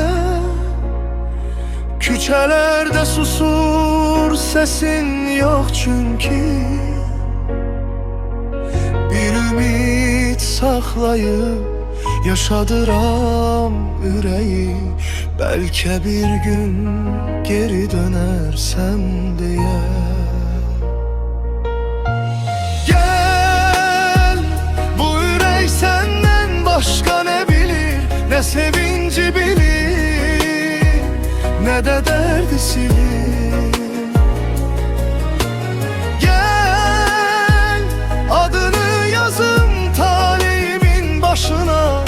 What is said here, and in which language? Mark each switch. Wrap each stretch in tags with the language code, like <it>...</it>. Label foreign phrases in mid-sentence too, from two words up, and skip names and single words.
<az>Küçələrdə susur, səsin yox çünki. Bir ümid saxlayıb yaşadıram ürəyi. Bəlkə bir gün geri dönərsən deyə.</az> <tr>Başka ne bilir, ne sevinci bilir, ne de derdi silir. Gel, adını yazım talimin başına.</tr>